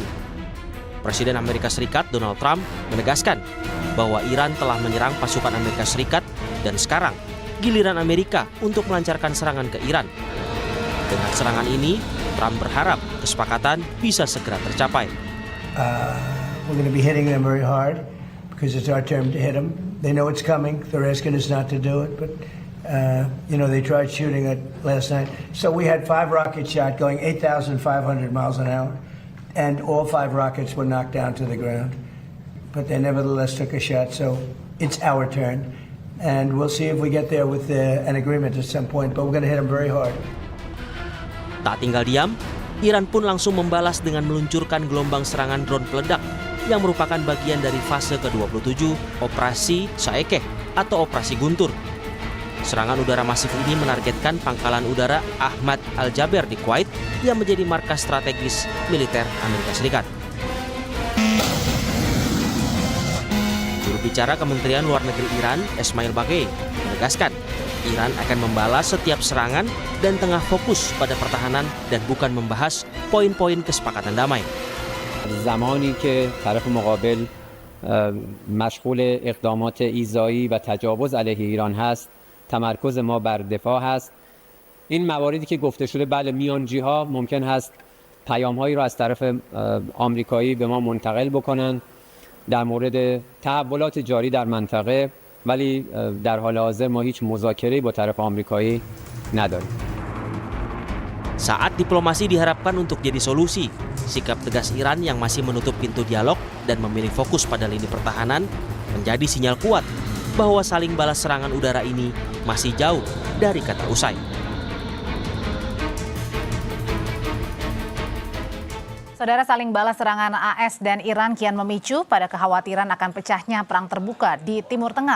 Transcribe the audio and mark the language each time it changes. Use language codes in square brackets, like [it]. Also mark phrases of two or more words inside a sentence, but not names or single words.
[id] Presiden Amerika Serikat Donald Trump menegaskan bahwa Iran telah menyerang pasukan Amerika Serikat dan sekarang giliran Amerika untuk melancarkan serangan ke Iran. Dengan serangan ini, Trump berharap kesepakatan bisa segera tercapai. [en] We're going to be hitting them very hard because it's our turn to hit them. They know it's coming. They're asking us not to do it, but they tried shooting it last night. So we had 5 rockets shot going 8,500 miles an hour, and all 5 rockets were knocked down to the ground. But they nevertheless took a shot, so it's our turn. And we'll see if we get there with an agreement at some point, but we're going to hit them very hard. [id] Tak tinggal diam, Iran pun langsung membalas dengan meluncurkan gelombang serangan drone peledak yang merupakan bagian dari fase ke-27 Operasi Saekeh atau Operasi Guntur. Serangan udara masif ini menargetkan pangkalan udara Ahmad Al-Jaber di Kuwait yang menjadi markas strategis militer Amerika Serikat. Juru bicara Kementerian Luar Negeri Iran, Esmail Baghei, menegaskan Iran akan membalas setiap serangan dan tengah fokus pada pertahanan dan bukan membahas poin-poin kesepakatan damai. [fa] زمانی که طرف مقابل مشغول اقدامات ایذایی و تجاوز علیه ایران هست، تمرکز ما بر دفاع هست. این مواردی که گفته شده بله میانجی ها ممکن هست پیام هایی را از طرف آمریکایی به ما منتقل بکنن در مورد تحولات جاری در منطقه، ولی در حال حاضر ما هیچ مذاکره‌ای با طرف آمریکایی نداریم. [id] Saat diplomasi diharapkan untuk jadi solusi, sikap tegas Iran yang masih menutup pintu dialog dan memilih fokus pada lini pertahanan menjadi sinyal kuat bahwa saling balas serangan udara ini masih jauh dari kata usai. Saudara, saling balas serangan AS dan Iran kian memicu pada kekhawatiran akan pecahnya perang terbuka di Timur Tengah.